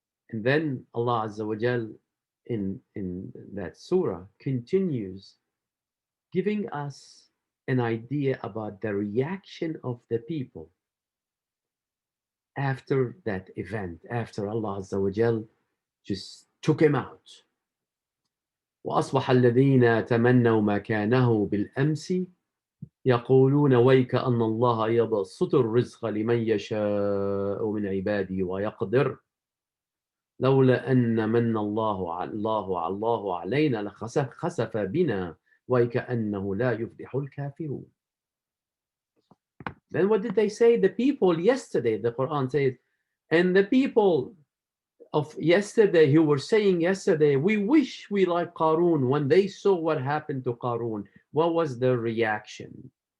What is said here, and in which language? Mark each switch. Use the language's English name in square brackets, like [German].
[English] And then Allah Azza wa Jal in that surah continues giving us an idea about the reaction of the people after that event, after Allah Azza wa Jal just took him out. [Arabic] وأصبح الذين تمنوا مكانه بالأمس يقولون ويك أن الله يبسط الرزق لمن يشاء من عباده ويقدر لولا أن من الله علينا لخسف بنا وكأنه لا يفلح الكافرون. [English] Then what did they say? The people yesterday, the Quran says, and the people of yesterday who were saying yesterday, we wish we like Qarun. When they saw what happened to Qarun, what was their reaction?